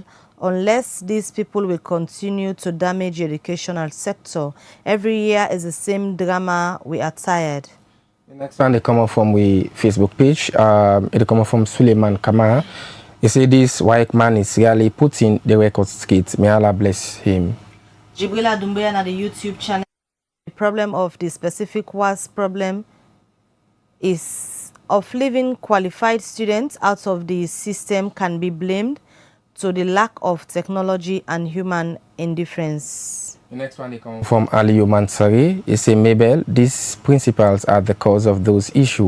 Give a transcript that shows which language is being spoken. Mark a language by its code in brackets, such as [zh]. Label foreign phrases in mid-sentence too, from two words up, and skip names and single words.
[en] Unless these people will continue to damage the educational sector. Every year is the same drama. We are tired. The next one they come up from the Facebook page. It come up from Suleiman Kamara. He say this WAEC man is really putting the record straight. May Allah bless him. Jibrila Dumbuya na the YouTube channel. The problem of the specific WASC problem is of leaving qualified students out of the system can be blamed to the lack of technology and human indifference. The next one they come from Aliyu Mansari. He say, Mabel, these principals are the cause of those issues.